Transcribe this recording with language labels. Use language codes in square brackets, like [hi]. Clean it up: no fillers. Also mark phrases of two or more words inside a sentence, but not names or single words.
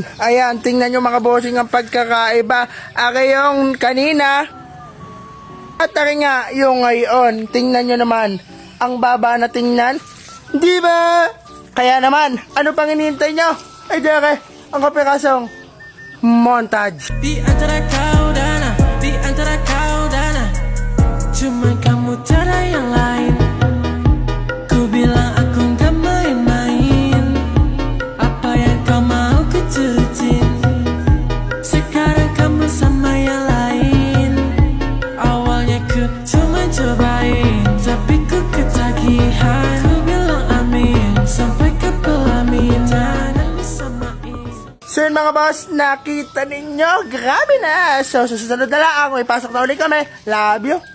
[tl] Ayan, tingnan nyo mga bossing ang pagkakaiba. Yung kanina at nga yung ngayon. Tingnan nyo naman, ang baba na tingnan. Di ba? Kaya naman, ano pang hinihintay nyo? Ay, dere, ang kapirasong montage. [id] Di antara kau dan cuman kamu tiada yang lain. Ku bilang aku gak main-main. Apa yang kau mau ku turutin. Sekarang kamu sama yang lain. Awalnya ku cuma cobain, tapi ku ketagihan. Ku bilang amin sampai ke pelaminan disamain. [tl] So yun mga boss, nakita ninyo, grabe na. So susunod na lang, may pasok na ulit kami. [en] Love you.